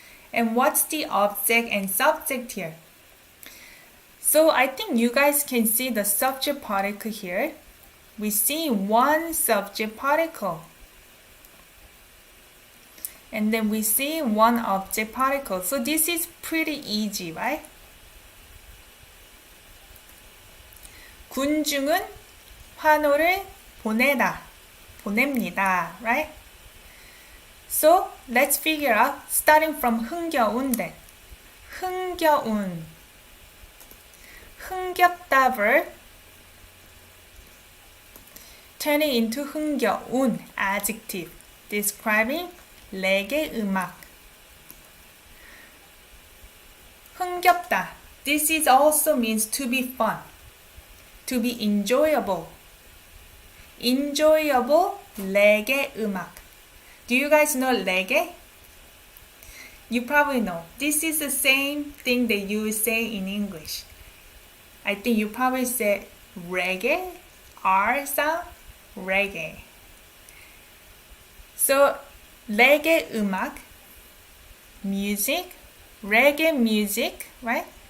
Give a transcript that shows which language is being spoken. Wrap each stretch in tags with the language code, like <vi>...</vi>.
<en>And what's the object and subject here? So I think you guys can see the subject particle here. We see one subject particle. And then we see one object particle. So this is pretty easy, right?</en> <ko>군중은 환호를 보냅니다, right?</ko> <en>So let's figure out starting from 흥겨운 then.</en> <ko>흥겨운.</ko> <en>흥겹다 verb turning into 흥겨운 adjective describing 레게 음악.</en> <ko>흥겹다.</ko> <en>This is also means to be fun, to be enjoyable.</en> <ko>enjoyable 레게 음악.</ko> <en>Do you guys know reggae? You probably know. This is the same thing that you would say in English. I think you probably say reggae, R sound, reggae. So, reggae 음악, music, reggae music, right?</en>